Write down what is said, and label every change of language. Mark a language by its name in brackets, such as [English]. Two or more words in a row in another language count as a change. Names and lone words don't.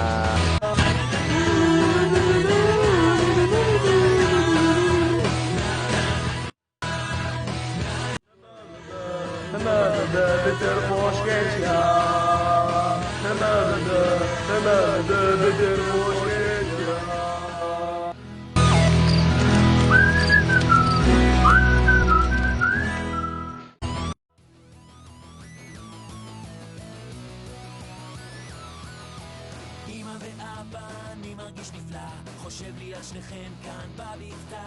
[Turkish] Bitir hoş geç ya. Hemen de bitir hoş geç ya. [Hebrew] אמא ואבא, אני מרגיש נפלא, חושב לי על שניכם כאן בבקתה.